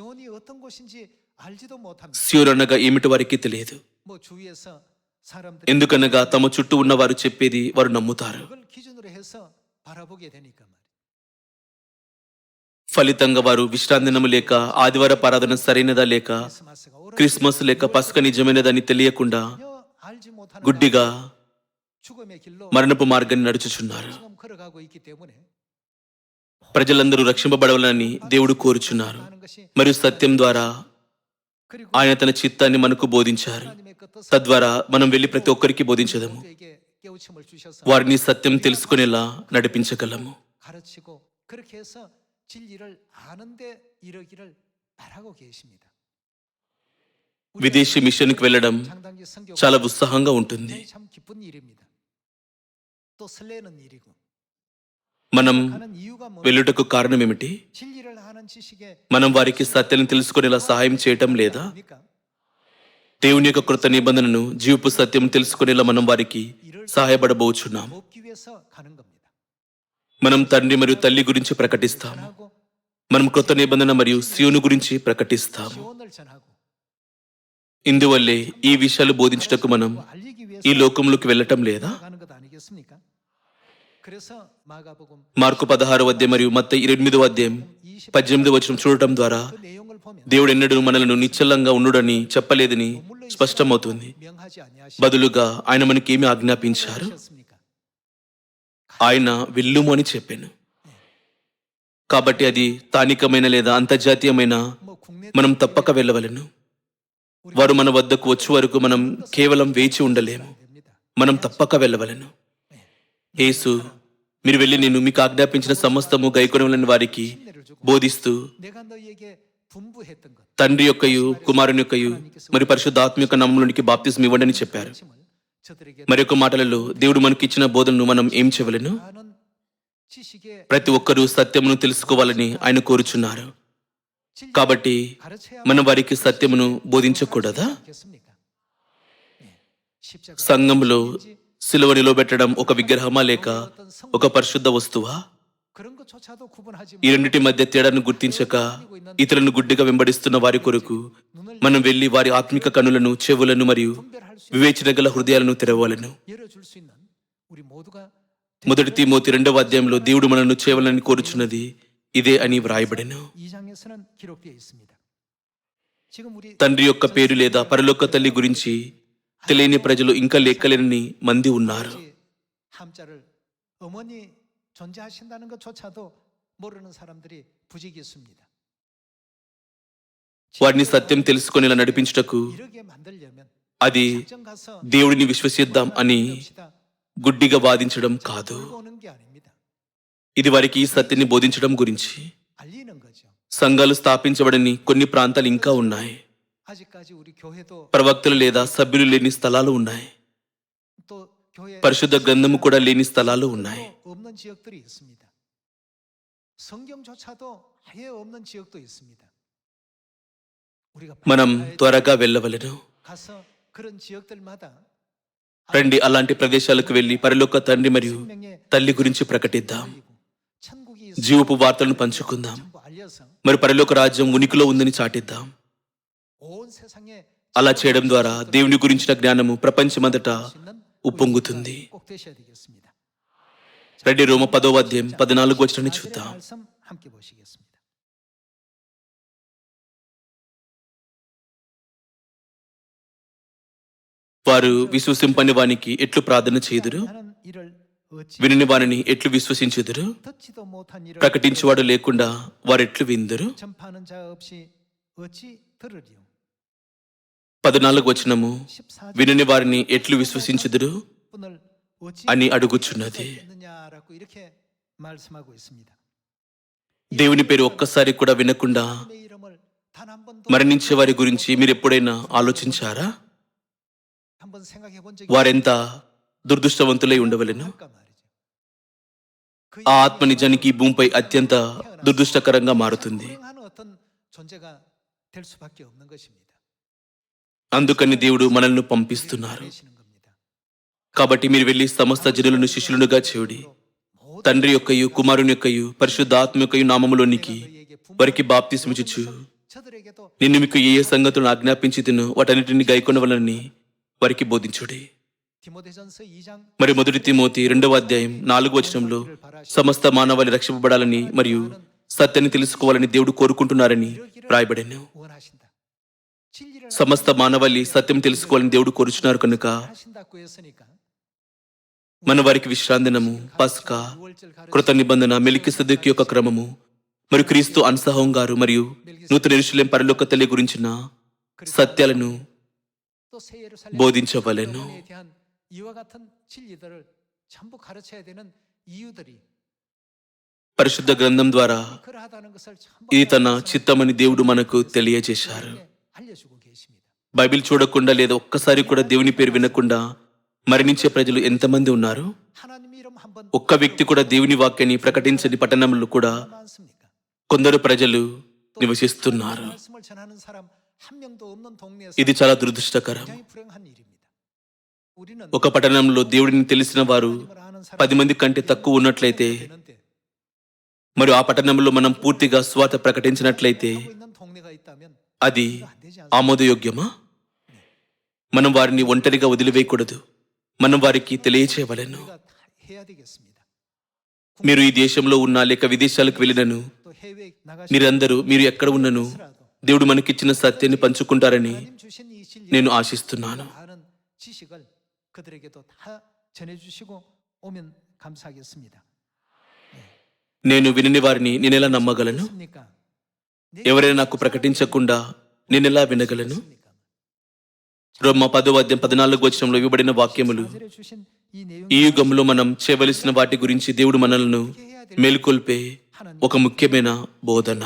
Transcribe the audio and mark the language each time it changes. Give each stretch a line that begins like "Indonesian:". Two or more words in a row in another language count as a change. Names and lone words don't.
Telugu: సియోను అనగా ఏమిటి వారికి తెలియదు. ఎందుకనగా తమ చుట్టూ ఉన్న వారు చెప్పేది వారు నమ్ముతారు. ఫలితంగా వారు విశ్రాంతి దినము లేక ఆదివార ఆరాధన సరైనదా లేక
Korean: 크리스마스가 옳은
Telugu: క్రిస్మస్ లేక పస్క నిజమైనదని తెలియకుండా
Korean: 전혀 알지 못하는
Telugu: గుడ్డిగా
Korean: 죽음의 길로
Telugu: మరణపు మార్గాన్ని నడుచుచున్నారు.
Korean: 지금 걸어가고 있기 때문에
Telugu: ప్రజలందరూ రక్షింపబడవాలని దేవుడు కోరుచున్నారు.
Korean: 하는 것이
Telugu: మరియు సత్యం ద్వారా
Korean: 그리고
Telugu: ఆయన తన చిత్తాన్ని మనకు బోధించారు.
Korean: 하나님의 그 뜻을
Telugu: తద్వారా మనం వెళ్లి ప్రతి ఒక్కరికి బోధించదము.
Korean: 모두에게 깨우침을 주셔서
Telugu: వారిని సత్యం తెలుసుకునేలా నడిపించగలము.
Korean: 가르치고 그렇게 해서 진리를 아는데 이르기를 바라고 계십니다.
Telugu: విదేశీ మిషన్కి వెళ్ళడం
Korean: 장단기 선교
Telugu: చాలా ఉత్సాహంగా ఉంటుంది.
Korean: 참 기쁜 일입니다. 또 설레는 일이고
Telugu: మనం
Korean: 가는 이유가 뭐냐?
Telugu: వెళ్ళుటకు కారణం ఏమిటి?
Korean: 진리를 아는 지식에
Telugu: మనం వారికి సత్యాన్ని తెలుసుకునేలా సహాయం చేయటం లేదా?
Korean: 뭡니까?
Telugu: దేవుని యొక్క కృత నిబంధనను జీవపు సత్యం తెలుసుకునేలా మనం వారికి సహాయపడబోచున్నాం.
Korean: 돕기 위해서 가는 겁니다.
Telugu: మనం తండ్రి మరియు తల్లి గురించి ప్రకటిస్తాము.
Korean: 전하고
Telugu: మనం కృత నిబంధన మరియు సియోను గురించి ప్రకటిస్తాము.
Korean: 시온을 전하고
Telugu: ఇందువల్లే ఈ విషయాలు బోధించుటకు మనం
Korean: 알리기 위해서
Telugu: ఈ లోకంలోకి వెళ్ళటం లేదా?
Korean: 가는 것 아니겠습니까? 그래서 마가복음
Telugu: మార్కు 16వ అధ్యాయం మరియు మత్తయి 28వ అధ్యాయం 18వ వచనం చూడటం ద్వారా
Korean: 그 내용을 보면
Telugu: దేవుడు ఎన్నడూ మనలను నిశ్చలంగా ఉండుడని చెప్పలేదని స్పష్టమవుతుంది.
Korean: 명하지 아니하시
Telugu: బదులుగా ఆయన మనకేమి ఆజ్ఞాపించారు?
Korean: 셨습니까?
Telugu: ఆయన వెళ్ళుము అని చెప్పాను. కాబట్టి అది స్థానికమైన లేదా అంతర్జాతీయమైన
Korean: 뭐 국내
Telugu: మనం తప్పక వెళ్ళవలెను. వారు మన వద్దకు వచ్చే వరకు మనం కేవలం వేచి ఉండలేము.
Korean: 됩니다.
Telugu: మనం తప్పక వెళ్ళవలెను. యేసు మీరు వెళ్ళి నేను మీకు ఆజ్ఞాపించిన సమస్తము గైకొనవలని వారికి
Korean: 힘내를 주고
Telugu: బోధిస్తూ
Korean: 내가 너희에게 분부했던 것
Telugu: తండ్రి యొక్కయు కుమారుని యొక్కయు మరియు పరిశుద్ధాత్మ యొక్క నామములోనికి బాప్తిస్మం ఇవ్వండి అని చెప్పారు.
Korean: 가르침을 저들에게
Telugu: మరి యొక్క మాటలలో దేవుడు మనకిచ్చిన బోధనను మనం ఏం చేయవలెను?
Korean: 아는 지식에
Telugu: ప్రతి ఒక్కరూ సత్యమును తెలుసుకోవాలని ఆయన కోరుచున్నారు.
Korean: 진리를
Telugu: కాబట్టి
Korean: 가르쳐야
Telugu: మనం వారికి సత్యమును బోధించకూడదా?
Korean: 하겠습니까? 네. 십자가
Telugu: సంఘంలో సిలువ నిలబెట్టడం ఒక విగ్రహమా లేక ఒక పరిశుద్ధ వస్తువా?
Korean: 그런 것조차도 구분하지
Telugu: ఈ రెండిటి మధ్య తేడాను గుర్తించక ఇతరులను గుడ్డిగా వెంబడిస్తున్న వారి కొరకు మనం వెళ్లి వారి ఆత్మిక కనులను, చెవులను మరియు
Korean: 분별할 수
Telugu: వివేచన గల హృదయాలను తెరవాలను.
Korean: 열어줄 수 있는 우리 모두가
Telugu: మొదటి తిమోతి 2వ అధ్యాయంలో దేవుడు మనల్ని చేయవలని కోరుచున్నది ఇదే అని వ్రాయబడెను.
Korean: 2장에서는 기록되어 있습니다. 지금 우리
Telugu: తండ్రి యొక్క పేరు లేదా పరలోక తల్లి గురించి తెలియని ప్రజలు ఇంకా లెక్కలేని మంది ఉన్నారు.
Korean: 아버지 함자를 어머니 존재하신다는 것조차도 모르는 사람들이 부지기 있습니다.
Telugu: వారిని సత్యం తెలుసుకునేలా నడిపించుటకు
Korean: 이렇게 만들려면
Telugu: అది
Korean: 작정 가서
Telugu: దేవుడిని విశ్వసిద్దాం అని
Korean: 합시다.
Telugu: గుడ్డిగా వాదించడం కాదు.
Korean: 들고 오는 게 아닙니다.
Telugu: ఇది వారికి ఈ సత్యాన్ని బోధించడం గురించి.
Korean: 알리는 거죠.
Telugu: సంఘాలు స్థాపించబడని కొన్ని ప్రాంతాలు ఇంకా ఉన్నాయి.
Korean: 아직까지 우리 교회도
Telugu: ప్రవక్తలు లేదా సభ్యులు లేని స్థలాలు ఉన్నాయి.
Korean: 또 교회
Telugu: పరిశుద్ధ గ్రంథము కూడా లేని స్థలాలు ఉన్నాయి.
Korean: 없는 지역들이 있습니다. 성경조차도 아예 없는 지역도 있습니다. 우리가
Telugu: మనం
Korean: 가야
Telugu: త్వరగా వెళ్ళవలెను.
Korean: 가서 그런 지역들마다
Telugu: రండి అలాంటి ప్రదేశాలకు వెళ్లి పరలోక తండ్రి మరియు
Korean: 생명의
Telugu: తల్లి గురించి ప్రకటిద్దాం.
Korean: 알리고 천국이
Telugu: జీవపు వార్తలను పంచుకుందాం.
Korean: 전부 알려서
Telugu: మరి పరలోక రాజ్యం ఉనికిలో ఉందని చాటిద్దాం.
Korean: 온 세상에
Telugu: అలా చేయడం ద్వారా దేవుని గురించిన జ్ఞానము ప్రపంచమంతటా
Korean: 수 있는
Telugu: ఉప్పొంగుతుంది.
Korean: 꼭 되셔야 되겠습니다.
Telugu: రండి రోమ 10వ అధ్యాయం 14వ వచనాన్ని చూద్దాం.
Korean: 말씀 함께 보시겠습니다.
Telugu: వారు విశ్వసింపని వానికి ఎట్లు ప్రార్థన చేయుదురు?
Korean: 나는 이를 어찌
Telugu: వినని వారిని ఎట్లు విశ్వసించుదురు?
Korean: 듣지도 못한 일을
Telugu: ప్రకటించువాడు లేకుండా వారెట్లు విందురు?
Korean: 전파하는 자 없이 어찌 들으리요?
Telugu: 14వ వచనము
Korean: 14절
Telugu: వినని వారిని ఎట్లు విశ్వసించుదురు
Korean: 분을 어찌
Telugu: అని అడుగుచున్నది.
Korean: 있느냐라고 이렇게 말씀하고 있습니다.
Telugu: దేవుని పేరు ఒక్కసారి కూడా వినకుండా
Korean: 내 이름을 단 한 번도
Telugu: మరణించే వారి గురించి మీరు ఎప్పుడైనా ఆలోచించారా?
Korean: 한번 생각해 본 적이
Telugu: వారెంత దురదృష్టవంతులై ఉండవలెను.
Korean: 없을까 말이죠. 그
Telugu: ఆ ఆత్మ నిజానికి ఈ భూమిపై అత్యంత దురదృష్టకరంగా మారుతుంది.
Korean: 불행한 어떤 존재가 될 수밖에 없는 것입니다.
Telugu: అందుకని దేవుడు మనల్ని పంపిస్తున్నారు.
Korean: 보내시는 겁니다.
Telugu: కాబట్టి మీరు వెళ్లి సమస్త జనులను శిష్యులుగా చేయుడి.
Korean: 모든
Telugu: తండ్రి యొక్కయు కుమారుని యొక్కయు పరిశుద్ధాత్మ యొక్కయు నామములోనికి
Korean: 너희에게
Telugu: వారికి బాప్తిస్మిచ్చుచు
Korean: 저들에게도
Telugu: నిన్ను మీకు ఏ ఏ సంగతులను ఆజ్ఞాపించి తిను వాటన్నిటిని గైకొనవలని వారికి బోధించుడి.
Korean: 디모데전서 2장
Telugu: మరి మొదటి తిమోతి 2వ అధ్యాయం 4వ వచనంలో సమస్త మానవాళి రక్షింపబడాలని మరియు సత్యాన్ని తెలుసుకోవాలని దేవుడు కోరుకుంటున్నారని రాయబడెను.
Korean: 원하신다. 진리를
Telugu: సమస్త మానవాళి సత్యం తెలుసుకోవాలని దేవుడు కోరుచున్నారు కనుక
Korean: 하신다고 했으니까
Telugu: మన వారికి విశ్రాంతినము, పస్కా, కృత నిబంధన, మెలికిసెదెకు యొక్క క్రమము మరియు క్రీస్తు అన్సహం గారు మరియు నూతన యెరూషలేము పరలోక తల్లి గురించిన సత్యాలను
Korean: 또 새 예루살렘
Telugu: బోధించవలెను.
Korean: 에 대한 이와 같은 진리들을 전부 가르쳐야 되는 이유들이
Telugu: పరిశుద్ధ గ్రంథం ద్వారా
Korean: 그러하다는 것을 전부
Telugu: ఇది తన చిత్తమని దేవుడు మనకు తెలియజేశారు.
Korean: 알려주고 계십니다.
Telugu: బైబిల్ చూడకుండా లేదా ఒక్కసారి కూడా దేవుని పేరు వినకుండా మరణించే ప్రజలు ఎంతమంది ఉన్నారు?
Korean: 하나님 이름 한번
Telugu: ఒక్క వ్యక్తి కూడా దేవుని వాక్యాన్ని ప్రకటించని పట్టణంలో కూడా
Korean: 많습니까?
Telugu: కొందరు ప్రజలు నివసిస్తున్నారు.
Korean: 말씀을 전하는 사람 한 명도 없는 동네에서
Telugu: ఇది చాలా దురదృష్టకరం.
Korean: 굉장히 불행한 일입니다. 우리는
Telugu: ఒక పట్టణంలో దేవుడిని తెలిసిన వారు
Korean: 하나님을 아는 사람
Telugu: 10 మంది కంటే తక్కువ ఉన్నట్లయితే
Korean: 되는데
Telugu: మరియు ఆ పట్టణంలో మనం పూర్తిగా స్వార్థ ప్రకటించినట్లయితే
Korean: 하고 있는 동네가 있다면
Telugu: అది
Korean: 안 되지 않습니까?
Telugu: ఆమోదయోగ్యమా? మనం వారిని ఒంటరిగా వదిలివేయకూడదు. మనం వారికి తెలియచేయవలెను.
Korean: 우리가 다 해야 되겠습니다.
Telugu: మీరు ఈ దేశంలో ఉన్నా లేక విదేశాలకు వెళ్ళినను
Korean: 또 해외 나가시
Telugu: మీరందరూ మీరు ఎక్కడ ఉన్నను దేవుడు మనకిచ్చిన సత్యాన్ని పంచుకుంటారని
Korean: 하나님 주신 이 진리
Telugu: నేను ఆశిస్తున్నాను.
Korean: 아는 지식을 그들에게도 다 전해주시고 오면 감사하겠습니다.
Telugu: నేను వినని వారిని నేనెలా నమ్మగలను?
Korean: 그렇습니까?
Telugu: ఎవరైనా నాకు ప్రకటించకుండా నేనెలా వినగలను? రోమా 10వ అధ్యాయం 14వ వచనంలో ఇవ్వబడిన వాక్యములు
Korean: 사절에 주신 이 내용
Telugu: ఈ యుగంలో మనం చేయవలసిన వాటి గురించి దేవుడు మనలను మేల్కొల్పే ఒక ముఖ్యమైన బోధన.